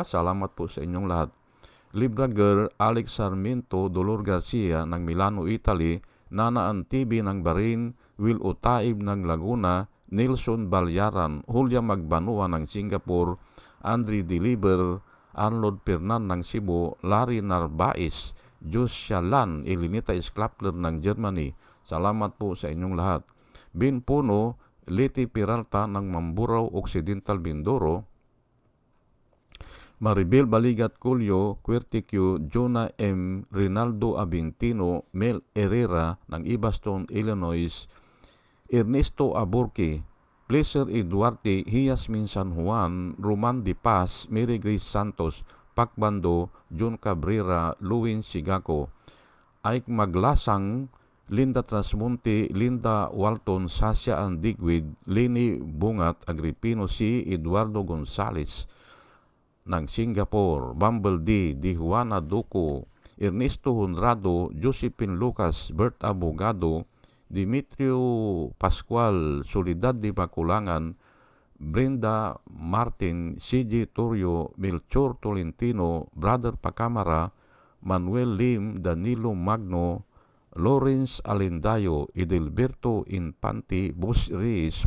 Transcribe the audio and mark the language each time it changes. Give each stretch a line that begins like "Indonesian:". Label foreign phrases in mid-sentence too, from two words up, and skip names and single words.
Filipino: Salamat po sa inyong lahat. Libra Girl, Alex Sarmiento, Dolor Garcia ng Milano, Italy, Nana Antibi ng Bahrain, Will Utaib ng Laguna, Nelson Balyaran, Julia Magbanua ng Singapore, Andre Deliver, Arnold Pernan ng Cebu, Larry Narbais, Josia Lan, Elinita Sklapler ng Germany. Salamat po sa inyong lahat. Bin Puno, Leti Peralta ng Mamburao, Occidental Mindoro, Maribel Baligat Culio, Querticu, Jonah M., Rinaldo Abintino, Mel Herrera ng Ibaston, Illinois, Ernesto Aborque, Pleasure E. Duarte, Hiasmin San Juan, Roman Di Paz, Mary Grace Santos, Pacbando, John Cabrera, Luwin Sigako, Ike Maglasang, Linda Trasmonte, Linda Walton, Sasha Andigwid, Leni Bungat, Agripino C., Eduardo Gonzales ng Singapore, Bumble D., Di Juana Duco, Ernesto Honrado, Josephine Lucas, Bert Abogado, Dimitrio Pascual, Solidad de Baculangan, Brenda Martin, CJ Torrio, Melchor Tolentino, Brother Pacamara, Manuel Lim, Danilo Magno, Lawrence Alendayo, Edelberto Infante, Boss Reyes,